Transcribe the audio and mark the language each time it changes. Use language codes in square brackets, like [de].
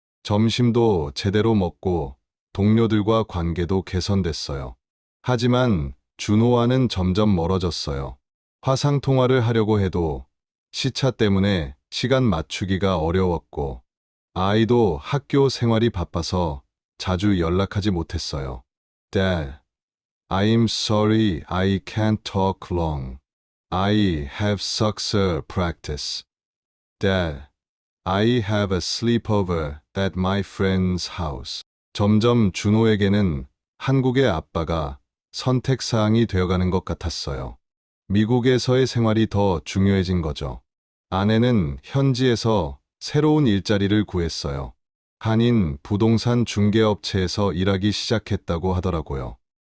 [ko] 점심도 제대로 먹고 동료들과 관계도 개선됐어요. 하지만 준호와는 점점 멀어졌어요. 화상통화를 하려고 해도 시차 때문에 시간 맞추기가 어려웠고 아이도 학교 생활이 바빠서 자주 연락하지 못했어요. [en] Dad, I'm sorry I can't talk long. I have soccer practice. Dad, I have a sleepover at my friend's house. [ko] 점점 준호에게는 한국의 아빠가 선택사항이 되어가는 것 같았어요. 미국에서의 생활이 더 중요해진 거죠. 아내는 현지에서 새로운 일자리를 구했어요. 한인 부동산 중개업체에서 일하기 시작했다고 하더라고요.